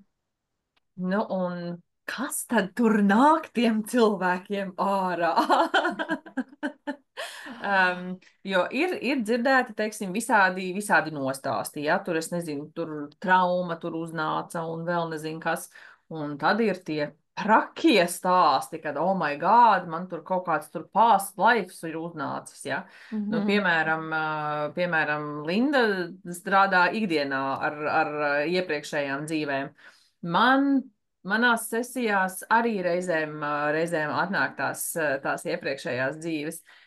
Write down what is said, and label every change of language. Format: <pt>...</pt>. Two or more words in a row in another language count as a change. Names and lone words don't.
<lv>Nu, un kas tad tur nāk tiem cilvēkiem ārā? Jo ir dzirdēti, teiksim, visādi nostāsti, ja tur, es nezinu, tur trauma tur uznāca un vēl nezinu kas. Un tad ir tie trakie stāsti, kad,</lv> <en>oh my God,</en> <lv>man tur kaut kāds tur</lv> <en>past lives</en> <lv>ir uznācis, ja. Nu, Mhm. piemēram, Linda strādā ikdienā ar iepriekšējām dzīvēm. Man, manās sesijās arī reizēm atnāk tās iepriekšējās dzīves.</lv>